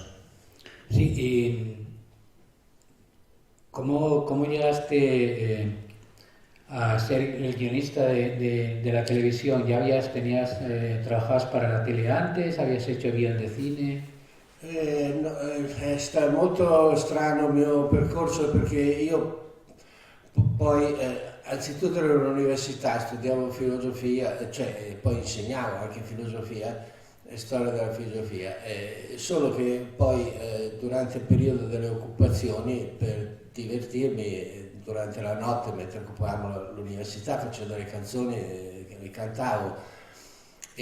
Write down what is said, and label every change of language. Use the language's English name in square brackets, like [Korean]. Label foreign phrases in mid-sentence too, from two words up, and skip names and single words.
[Spanish] Sí, y ¿cómo llegaste a ser el guionista de la televisión? ¿Ya trabajabas para la tele antes? ¿Habías hecho guion de cine? [Italian] No, è stato molto strano il mio percorso, perché io poi anzitutto ero all'università, studiavo filosofia, cioè poi insegnavo anche filosofia e storia della filosofia, solo che poi durante il periodo delle occupazioni, per divertirmi durante la notte mentre occupavamo l'università, facevo delle canzoni che cantavo.